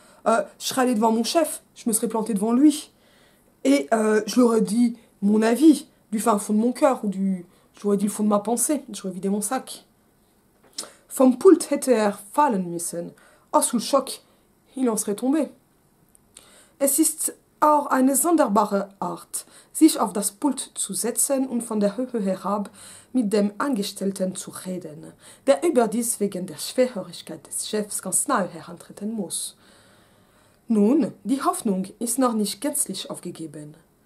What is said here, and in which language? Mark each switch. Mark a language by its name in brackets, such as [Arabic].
[French] Je serais allée devant mon chef, je me serais plantée devant lui, et je lui aurais dit mon avis, du fin fond de mon cœur, j'aurais dit le fond de ma pensée, j'aurais vidé mon sac. [German] Vom Pult hätte fallen müssen. [French] Sous le choc, il en serait tombé. [German] Es ist auch eine sonderbare Art, sich auf das Pult zu setzen und von der Höhe herab mit dem Angestellten zu reden, der überdies wegen der Schwerhörigkeit des Chefs ganz nahe herantreten muss. Nun, die Hoffnung ist noch nicht gänzlich aufgegeben.